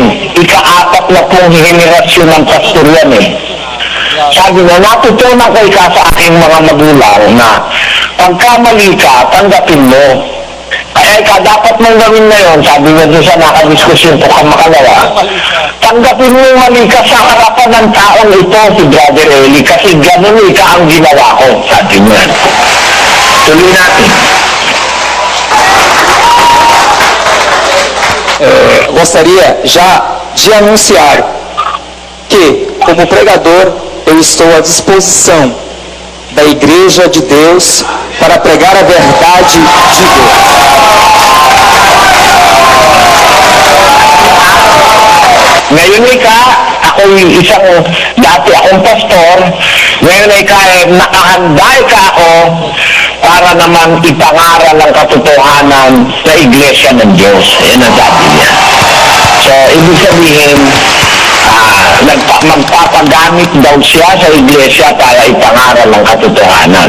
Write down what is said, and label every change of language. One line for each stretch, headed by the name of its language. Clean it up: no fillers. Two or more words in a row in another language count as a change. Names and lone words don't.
Filipino: Ika-apat na pong henerasyon ng pastor yan Sabi niya, natutunan ko sa aking mga magulang na pagkamali ka, tanggapin mo. Kaya dapat mong gawin na yun, sabi nga doon sa nakadiskusyon ko ka makalawa, tanggapin mo yung mali ka sa harapan ng taong ito, si Brother Eli, kasi ganun ika ang ginawa ko, sabi niya. Tuloy natin.
Portuguese: Gostaria já de anunciar que, como pregador, eu estou à disposição da Igreja de Deus para pregar a verdade de Deus.
Filipino: Ngayon ika, ako yung isang, dati akong pastor, ngayon ika, nakahanda ika ako para naman ipangaral ang katotohanan sa Iglesia ng Diyos. Yan ang sabi niya. So, ibig sabihin, magpapagamit daw siya sa Iglesia para ipangaral ang katotohanan.